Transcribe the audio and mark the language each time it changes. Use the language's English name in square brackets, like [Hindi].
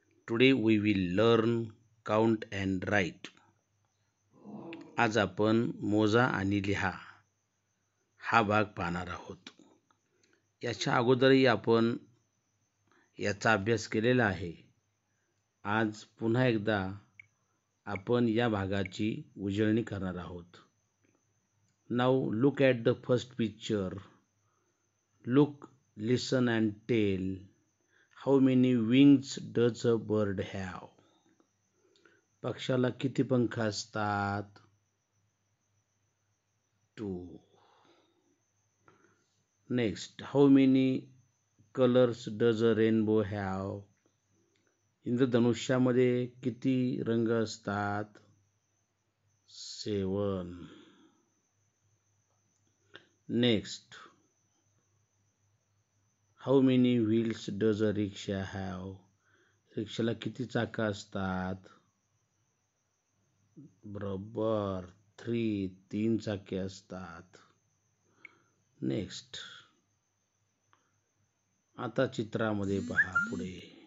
[English] Today we will learn count and write. [Marathi] आज आपण मोजा आणि लिहा हा भाग पाहणार आहोत. याच्या अगोदरही आपण याचा अभ्यास केलेला आहे. आज पुन्हा एकदा आपण या भागाची उजळणी करणार आहोत. [English] Now look at the first picture. Look, listen and tell. How many wings does a bird have? [Marathi] पक्षाला किती पंख असतात? 2. [English] Next, how many colors does a rainbow have? [Marathi] इंद्रधनुष्यामध्ये किती रंग असतात? 7. [English] Next, how many wheels does a rickshaw have? [Marathi] रिक्षाला किती चाकं असतात? बरोबर 3 चाके असतात. नेक्स्ट, आता चित्रामध्ये पहा पुढे.